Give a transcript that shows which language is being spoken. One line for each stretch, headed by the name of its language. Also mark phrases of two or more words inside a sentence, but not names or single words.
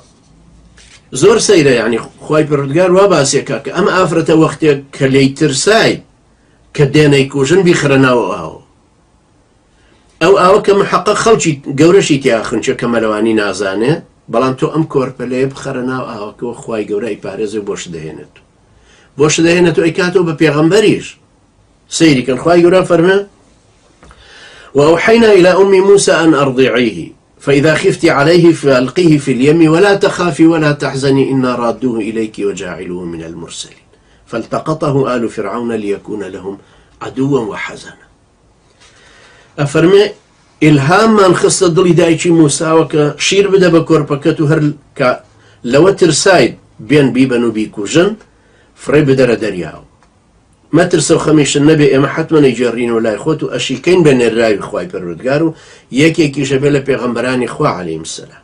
Central Kurdish: زۆر سەیرە، یعنی خوای پەروەردگار وا باسێکە کە ئەم ئافرەتە وەختێک کە لێی ترسای کە دێنەی کوژن بیخرە ناوە ئاوە. ئەو ئاوە کە محەقق خەڵکی گەورەشی تیاخن چێ کە مەلەوانی نازانێ، بەڵام تۆ ئەم کۆرپەلەیە بخەرە ناو ئاوەکەوە خوای گەورە ئەیپارێزێ بۆش دەهێنێت، بۆش دەهێنێت و ئەیکاتەوە بە پێغەمبەریش. سەیریکەن خوای گەورە فەرمێ:
Arabic: وأوحينا إلى أم موسى أن أرضعيه فإذا خفت عليه فألقيه في اليم ولا تخافي ولا تحزني إنا رادوه إليك وجاعلوه من المرسلين فالتقطه آل فرعون ليكون لهم عدوا وحزنا.
Central Kurdish: أفرمي إلهام من خص دڵی دایکی موساوە کە شیر بدە بە کۆرپەکەت و هەر کە لەوە ترساید بێن بیبەن و بیکوژن، فڕێ بدەرە دەریاو. مەترسە و خەمیشن نەبێ، ئێمە حتممە نەیجێڕینەوە لای خۆت و ئەشیکەین بە نێراوی خوای پەروەردگار و یەکێکیشە بێ لە پێغەمبەرانی خوا
Arabic: عەلەیهیم سەلام.